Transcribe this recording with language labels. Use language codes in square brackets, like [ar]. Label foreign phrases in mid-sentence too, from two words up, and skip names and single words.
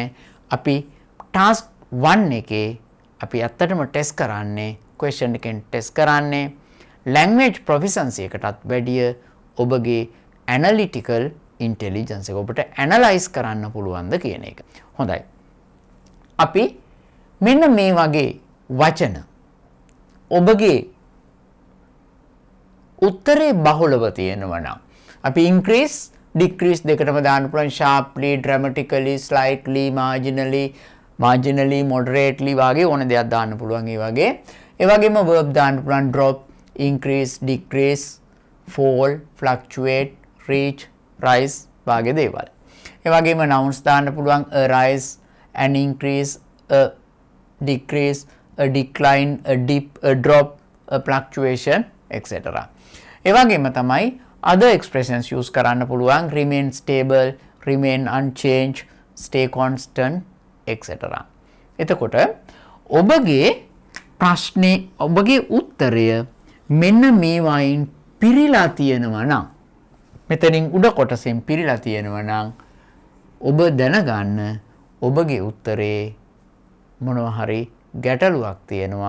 [si] අපි task 1 එකේ අපි ඇත්තටම ටෙස්ට් කරන්නේ, question එකෙන් ටෙස්ට් කරන්නේ [en] language proficiency [si] එකටත් වැඩිය ඔබගේ [en] analytical intelligence [si] එක, ඔබට analyze කරන්න පුළුවන්ද කියන එක. හොඳයි. අපි මෙන්න මේ වගේ වචන ඔබගේ උත්තරේ බහුලව තියෙනවා නම් අපි [en] increase, decrease [si] දෙකටම දාන්න පුළුවන්. [en] sharply, dramatically, slightly, marginally, moderately [si] වගේ ඕන දෙයක් දාන්න පුළුවන්. ඒ වගේම verb දාන්න පුළුවන්. [en] drop, increase, decrease, fall, fluctuate, reach, rise [si] වගේ දේවල්. ඒ වගේම nouns දාන්න පුළුවන්. [en] a rise, an increase, a decrease, a decline, a dip, a drop, a fluctuation, etc. [si] ඒ වගේම තමයි [en] other expressions [si] use කරන්න පුළුවන්. [en] remain stable, remain unchanged, stay constant, etc. [si] එතකොට ඔබගේ ප්‍රශ්නේ, ඔබගේ උත්තරය මෙන්න මේ වයින් පිරීලා තියෙනවා නම්, මෙතනින් උඩ කොටසෙන් පිරීලා තියෙනවා නම් ඔබ දැනගන්න ඔබගේ උත්තරේ මොනවා හරි ගැටලුවක් තියෙනවා.